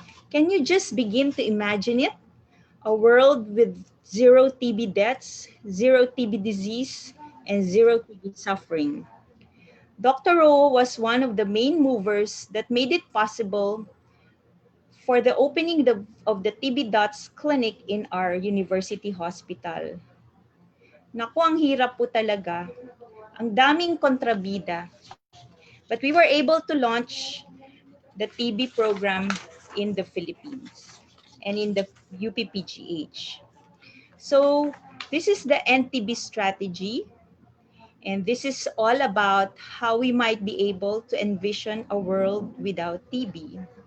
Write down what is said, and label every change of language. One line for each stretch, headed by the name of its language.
English: Can you just begin to imagine it? A world with zero TB deaths, zero TB disease, and zero TB suffering. Dr. Rowe was one of the main movers that made it possible for the opening of the TB Dots Clinic in our university hospital.
Filipino: Naku, ang hirap po talaga. Ang daming kontrabida.
English: But we were able to launch the TB program in the Philippines and in the UPPGH. So this is the NTB strategy, and this is all about how we might be able to envision a world without TB.